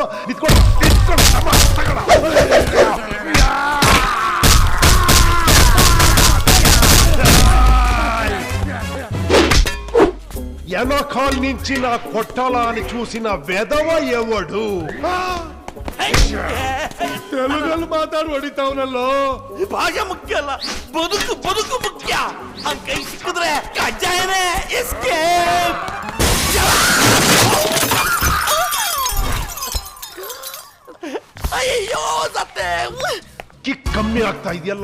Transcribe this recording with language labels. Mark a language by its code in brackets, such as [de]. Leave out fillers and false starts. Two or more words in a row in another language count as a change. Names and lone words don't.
[te] ఎనకాల నుంచి నా కొట్టాలని చూసిన వెధవ ఎవడు తెలుగులో మాట్లాడి ಹೊಡಿತಾವನಲ್ಲೋ [kn] ಭಾಷೆ ಮುಖ್ಯ ಅಲ್ಲ ಬದುಕು ಬದುಕು ಮುಖ್ಯ ಆ ಕೈ ಸಿಕ್ಕಿದ್ರೆ ಕಜ್ಜಾಯನೇ ಎಸ್ಕೇಪ್ ಅಯ್ಯೋ ಸತ್ತೆ ಕಿಕ್ ಕಮ್ಮಿ ಆಗ್ತಾ ಇದೆಯಲ್ಲ